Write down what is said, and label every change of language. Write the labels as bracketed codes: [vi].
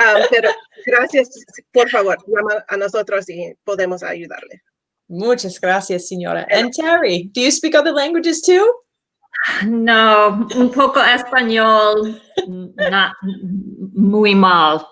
[es] Pero gracias, por favor, llama a nosotros y podemos ayudarle. Muchas gracias, señora. [en] And Terry, do you speak other languages too? [es] No, un poco español, [en] not [es] muy mal.